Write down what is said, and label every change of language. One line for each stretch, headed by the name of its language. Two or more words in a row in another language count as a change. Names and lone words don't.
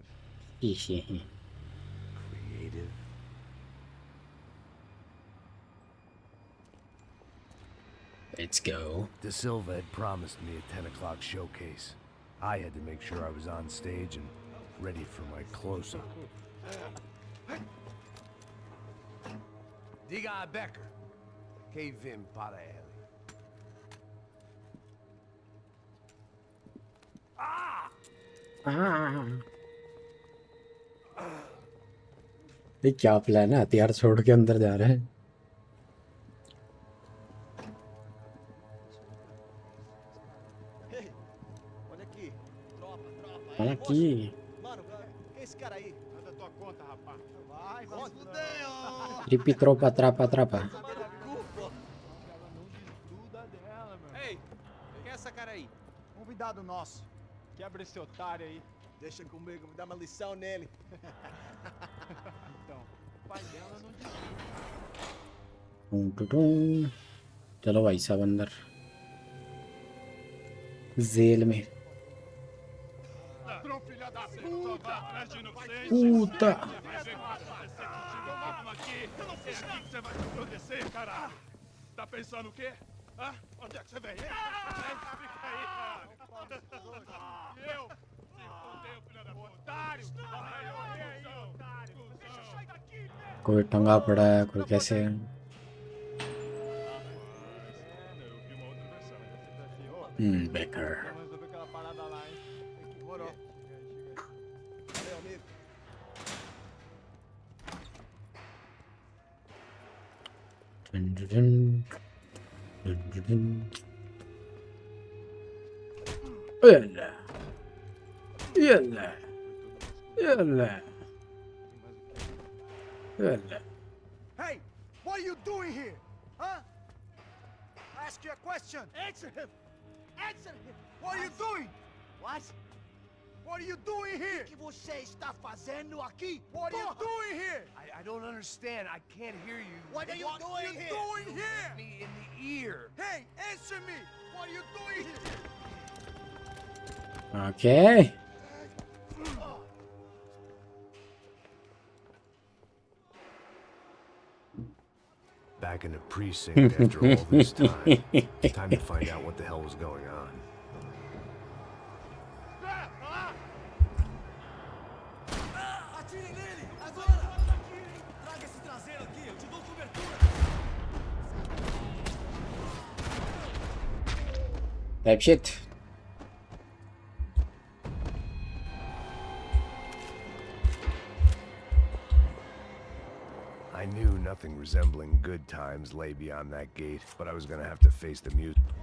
English: Creative? Let's go. De Silva had promised me a 10 o'clock showcase. I had to make sure I was on stage and ready for my close-up.
Portuguese: Diga a Becker. Que vim para ele.
Hindi: ये क्या प्लान है? हथियार छोड़ के अंदर जा रहे हैं।
Portuguese: Olha aqui, tropa, Olha aqui. Mano, quem é esse cara aí? Manda tua conta, rapaz. Vai, vai fudeu! Tripi tropa, trapa, trapa. Ela não desgruda dela, meu. Ei, quem é essa cara aí? Convidado nosso. Quebra esse otário aí. Deixa comigo, me dá uma lição nele. Então, o pai dela não desgruda.
Hindi: चलो भाई साहब अंदर जेल में।
Portuguese: Ladrão, filha da puta! Vai atrás de inocente! Puta! Eu não fiz nada! Você vai se proteger, caralho! Tá pensando o quê? Hã? Onde é que você vem? Fica aí, cara! Eu? Se fodeu, filha da puta! Otário! Vai morrer aí, otário! Deixa eu sair daqui, velho!
Hindi: कोई टंगा पड़ा है, कोई कैसे है।
Portuguese: Becker. Vamos resolver aquela parada lá, hein? Morou. Meu amigo.
Arabic: يلا يلا يلا يلا.
English: Hey, what are you doing here? Huh? Ask you a question. Answer him. Answer him. What are you doing? What? What are you doing here?
Portuguese: O que você está fazendo aqui?
English: What are you doing here? I don't understand. I can't hear you. What are you doing here? Doing here? Me in the ear. Hey, answer me. What are you doing here? Okay. Back in the precinct after all this time. Time to find out what the hell was going on.
Portuguese: Atire nele! Agora! Traga esse traseiro aqui, eu te dou cobertura!
English: Type shit. I knew nothing resembling good times lay beyond that gate, but I was gonna have to face the music.